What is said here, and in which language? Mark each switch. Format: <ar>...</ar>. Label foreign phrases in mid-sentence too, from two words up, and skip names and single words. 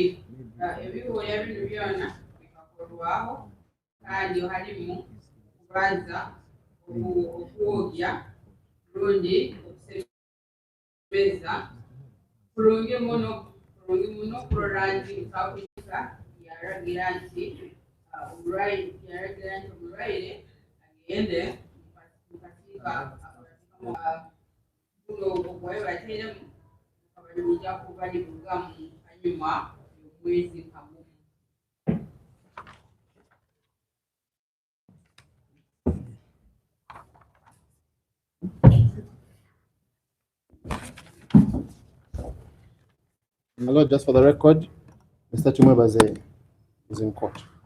<ttj>Ebikooya bino byona bikakorwaho kandi halimu okubaza okwogya rundi okusebeza kurungi muno kurora nti kakwika yaragira nti omulwaire agende mukasiika buno obwayo bateeremu akabali bujja kuba libugamu hanyuma y'omwezi kamu.</ttj> <en>My Lord, just for the record, Mr. Chumwebaze is in court.</en>